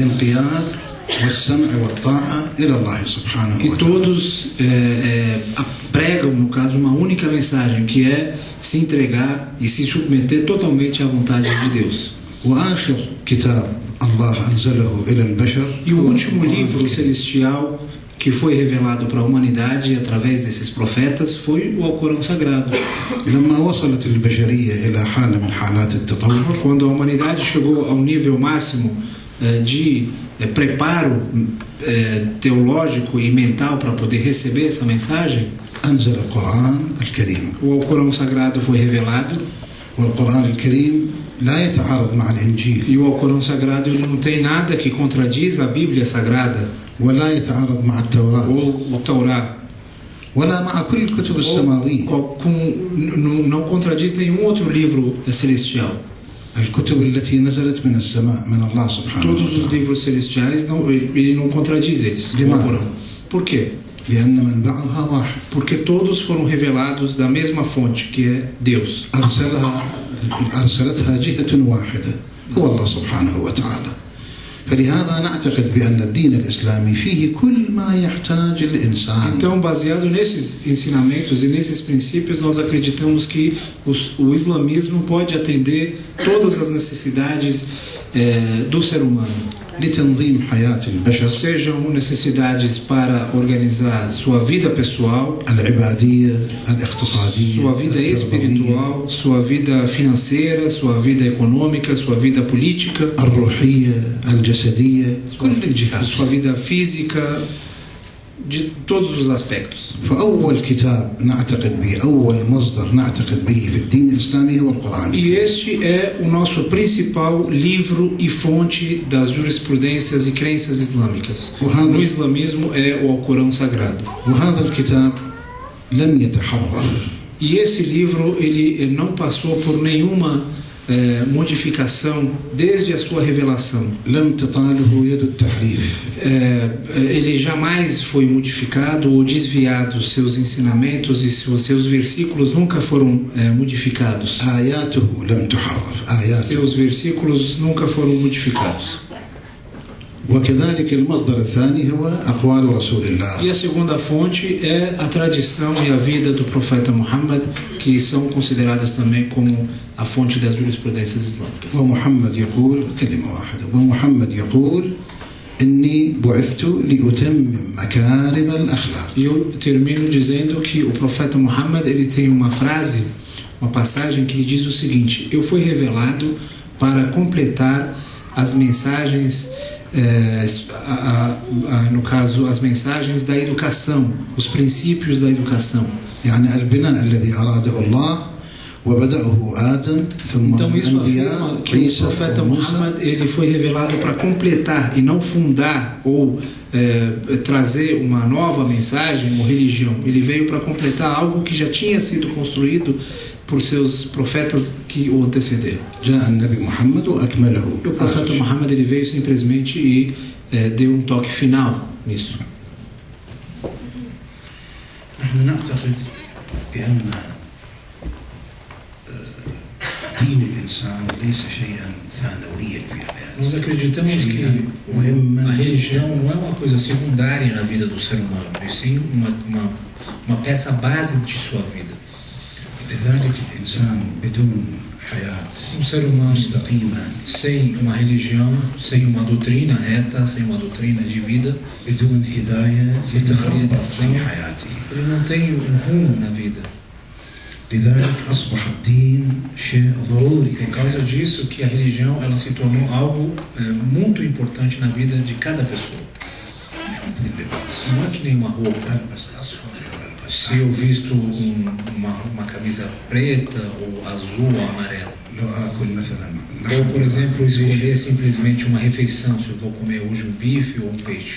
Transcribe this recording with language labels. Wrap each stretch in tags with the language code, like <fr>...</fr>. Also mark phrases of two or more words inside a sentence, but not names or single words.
<pt>E todos pregam, no caso, uma única mensagem, que é se entregar e se submeter totalmente à vontade de Deus. E o último livro celestial que foi revelado para a humanidade através desses profetas foi o Alcorão Sagrado.</pt> <ar>لما وصلت البشرية إلى حالة من حالات التطور</ar> <pt>Quando a humanidade chegou ao nível máximo de preparo teológico e mental para poder receber essa mensagem,</pt> <ar>أنزل القرآن الكريم.</ar> <pt>o Alcorão Sagrado foi revelado.</pt> <ar>والقرآن الكريم لا يتعارض مع الإنجيل.</ar> <pt>E o Alcorão Sagrado ele não tem nada que contradiz a Bíblia Sagrada.</pt> <ar>ولا يتعارض مع التوراة.</ar> <pt>Ou o Taurá.</pt> <ar>ولا مع كل الكتب السماوية.</ar> <pt>Não contradiz nenhum outro livro celestial.</pt> <ar>الكتب التي نزلت من السماء من الله سبحانه وتعالى.</ar> <pt>Todos os livros celestiais ele não contradiz eles. Por quê?</pt> <ar>لأن منبعها واحد.</ar> <pt>Porque todos foram revelados da mesma fonte, que é Deus.</pt> <ar>أرسلتها جهة واحدة هو الله سبحانه وتعالى. فلهذا نعتقد بأن الدين الإسلامي فيه كل ما يحتاج الإنسان.</ar> <pt>Então, baseado nesses ensinamentos e nesses princípios, nós acreditamos que o islamismo pode atender todas as necessidades do ser humano.</pt> <ar>لتنظيم حياة البشر.</ar> <pt>Sejam necessidades para organizar sua vida pessoal,</pt> <ar>العبادية، الاقتصادية،</ar> <pt>sua vida espiritual, sua vida financeira, sua vida econômica, sua vida política,</pt> <ar>الروحية، الجسدية، كل الجهات.</ar> <pt>sua vida física, de todos os aspectos.</pt> <ar>فأول كتاب نعتقد به، أول مصدر نعتقد به في الدين الإسلامي هو القرآن.</ar> <pt>E este é o nosso principal livro e fonte das jurisprudências e crenças islâmicas. No islamismo é o Alcorão Sagrado.</pt> <ar>وهذا الكتاب لم يتحرر.</ar> <pt>E esse livro ele não passou por nenhuma modificação desde a sua revelação.</pt> <ar>لم تطاله يد التحريف.</ar> <pt>Ele jamais foi modificado ou desviado. Seus ensinamentos e seus versículos nunca foram modificados.</pt> <ar>آياته لم تحرف. آياته.</ar> <pt>Seus versículos nunca foram modificados.</pt> <ar>وكذلك المصدر الثاني هو أقوال رسول الله.</ar> <pt>E a segunda fonte é a tradição e a vida do profeta Muhammad, que são consideradas também como a fonte das jurisprudências islâmicas.</pt> <ar>ومحمد يقول كلمة واحدة. ومحمد يقول إني بعثت لأتمم مكارم الأخلاق.</ar> <pt>E eu termino dizendo que o profeta Muhammad ele tem uma frase, uma passagem que diz o seguinte: eu fui revelado para completar as mensagens, no caso as mensagens da educação, os princípios da educação.</pt> <ar>يعني البناء الذي أراده الله وبدأه آدم ثم</ar> <pt>Então isso afirma que o profeta Muhammad ele foi revelado para completar e não fundar ou trazer uma nova mensagem ou religião. Ele veio para completar algo que já tinha sido construído por seus profetas que o antecederam.</pt> <ar>جاء النبي محمد وأكمله.</ar> <pt>O profeta Muhammad ele veio simplesmente e deu um toque final nisso.</pt> <ar>نحن نعتقد بأن دين الإنسان ليس شيئا ثانويا في حياته.</ar> <pt>Nós acreditamos que a religião não é uma coisa secundária na vida do ser humano, e sim uma peça base de sua vida.</pt> <ar>لذلك الإنسان بدون حياة</ar> <pt>ser humano</pt> <ar>مستقيمة</ar> <pt>sem uma religião, sem uma doutrina reta, sem uma doutrina de vida,</pt> <ar>بدون هداية يتخبط في حياته.</ar> <pt>ele não tem rumo na vida.</pt> <ar>لذلك أصبح الدين شيء ضروري.</ar> <pt>Por causa disso que a religião ela se tornou algo muito importante na vida de cada pessoa. Não é que nem uma roupa. Se eu visto uma camisa preta ou azul ou amarela, ou por exemplo escolher simplesmente uma refeição, se eu vou comer hoje um bife ou um peixe.</pt>